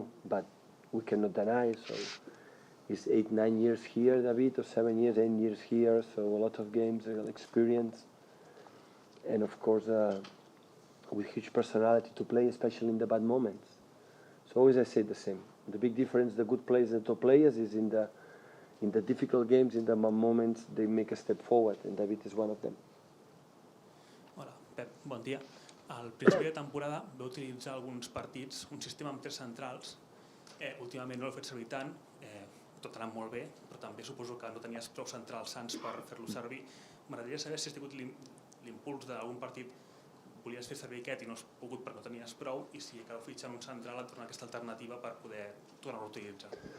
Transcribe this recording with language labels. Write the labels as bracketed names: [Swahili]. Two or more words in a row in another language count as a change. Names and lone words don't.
[English] But we cannot deny, so he's 8-9 years here, David, or 7 years, 8 years here, so a lot of games, experience, and of course with huge personality to play, especially in the bad moments. So always I say the same. The big difference, the good players, the top players, is in the difficult games, in the moments, they make a step forward, and David is one of them. [Catalan] Hola, Pep, bon dia. Al principi de temporada va utilitzar alguns partits un sistema amb 3 centrals. Últimament no l'he fet servir tant, tot ha anat molt bé, però també suposo que no tenies prou centrals sants per fer-lo servir. M'agradaria saber si has tingut l'impuls d'algun partit, volies fer servir aquest i no has pogut perquè no tenies prou, i si acabeu fitxant un central et dona aquesta alternativa per poder tornar-lo a utilitzar.